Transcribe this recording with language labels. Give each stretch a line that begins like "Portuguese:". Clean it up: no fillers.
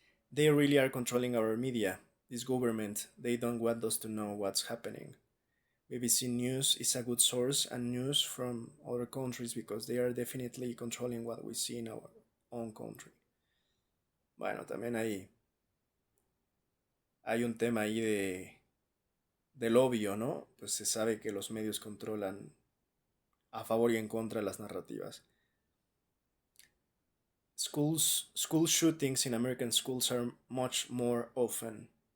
English: They really are controlling our media. This government, they don't want us to know what's happening. BBC News is a good source and news from other countries because they are definitely controlling what we see in our own country.
Spanish: Bueno, también hay un tema ahí del obvio, ¿no? Pues se sabe que los medios controlan a favor y en contra de las narrativas.
English: School shootings in American schools are much more often.